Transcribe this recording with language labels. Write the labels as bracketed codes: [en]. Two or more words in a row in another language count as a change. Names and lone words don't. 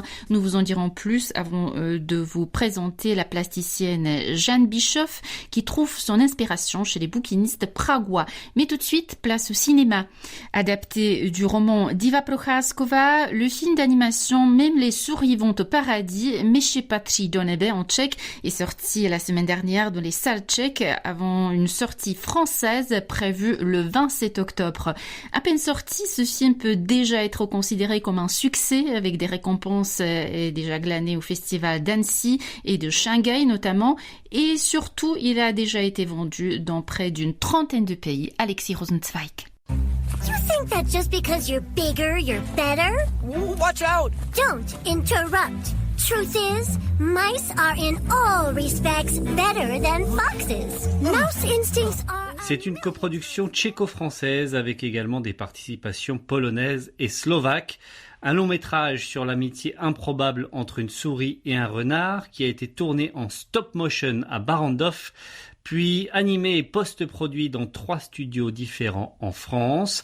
[fr] Nous vous en dirons plus avant de vous présenter la plasticienne Jeanne Bischoff qui trouve son inspiration chez les bouquinistes pragois. Mais tout de suite, place au cinéma. Adapté du roman d'Iva Procházková, le film d'animation Même les souris vont au paradis, Myši patří do nebe en tchèque, est sorti la semaine dernière dans les salles tchèques avant une sortie française prévue le 27 octobre. À peine sorti, ce film peut déjà être considéré comme un succès avec des récompenses déjà glanées au festival d'Annecy et de Shanghai notamment. Et surtout, il a déjà été vendu dans près d'une trentaine de pays. Alexis Rosenzweig. [en] You think that just because you're bigger, you're better? Watch out! Don't interrupt. Truth is, mice are in all respects better than foxes. Mouse instincts are... [fr] C'est une coproduction tchéco-française avec également des participations polonaises et slovaques. Un long métrage sur l'amitié improbable entre une souris et un renard qui a été tourné en stop motion à Barrandov, puis animé et post-produit dans 3 studios différents en France.